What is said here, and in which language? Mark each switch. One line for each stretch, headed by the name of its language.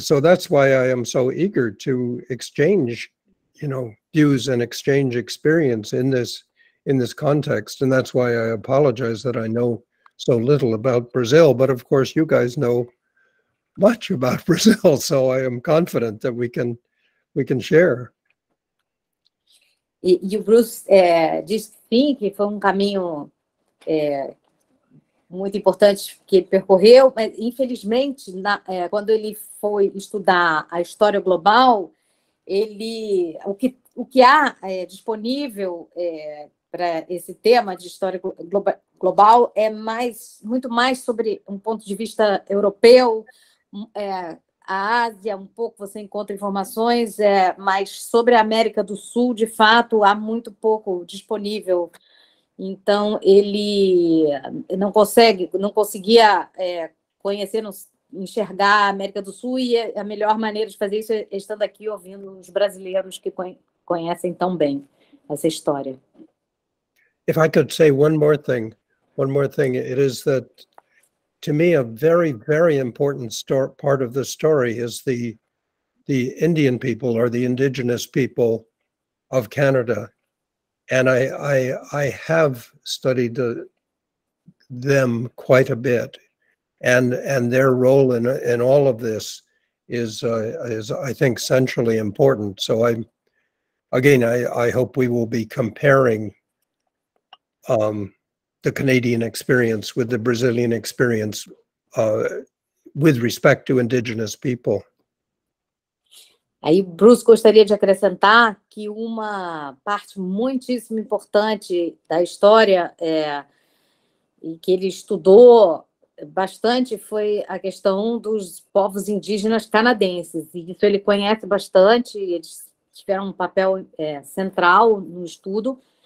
English: So that's why I am so eager to exchange, views and exchange experience in this context. And that's why I apologize that I know so little about Brazil. But of course, you guys know much about Brazil, so I am confident that we can share.
Portuguese: E o Bruce disse sim, que foi um caminho muito importante que ele percorreu, mas infelizmente, quando ele foi estudar a história global, o que há disponível para esse tema de história global é muito mais sobre um ponto de vista europeu. A Ásia, um pouco você encontra informações, mas sobre a América do Sul, de fato, há muito pouco disponível. Então, ele não conseguia conhecer, enxergar a América do Sul, e a melhor maneira de fazer isso é estando aqui ouvindo os brasileiros que conhecem tão bem essa história.
English: If I could say one more thing, it is that, to me, a very, very important part of the story is the Indian people, or the indigenous people of Canada. And I have studied them quite a bit, and their role in all of this is I think centrally important. So I hope we will be comparing the Canadian experience with the Brazilian experience with respect to indigenous people.
Portuguese: Aí Bruce gostaria de acrescentar que uma parte muitíssimo importante da história e que ele estudou bastante foi a questão dos povos indígenas canadenses, e isso ele conhece bastante, eles tiveram um papel central no estudo,